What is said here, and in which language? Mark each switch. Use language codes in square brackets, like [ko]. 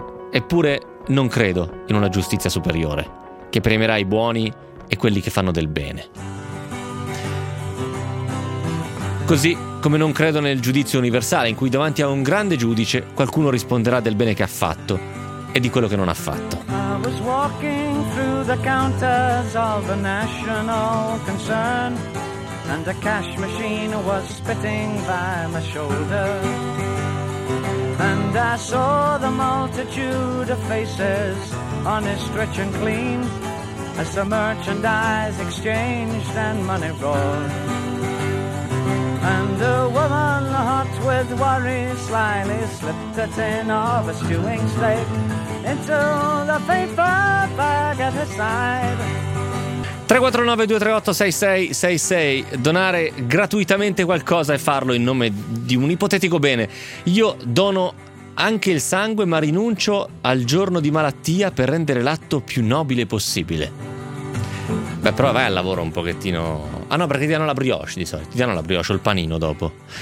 [it] Eppure non credo in una giustizia superiore, che premierà i buoni e quelli che fanno del bene. Così come non credo nel giudizio universale, in cui davanti a un grande giudice qualcuno risponderà del bene che ha fatto e di quello che non ha fatto. [en] I was walking through the counters of the national concern, and a cash machine was spitting by my shoulder, and I saw the multitude of faces, honest, rich and clean, as the merchandise exchanged and money rolled. And a woman hot with worry slyly slipped a tin of a stewing steak into the paper bag at her side. 349-238-6666. [it] Donare gratuitamente qualcosa e farlo in nome di un ipotetico bene. Io dono anche il sangue, ma rinuncio al giorno di malattia per rendere l'atto più nobile possibile. Beh, però vai al lavoro un pochettino. Ah no, perché ti danno la brioche di solito. Ti danno la brioche o il panino dopo.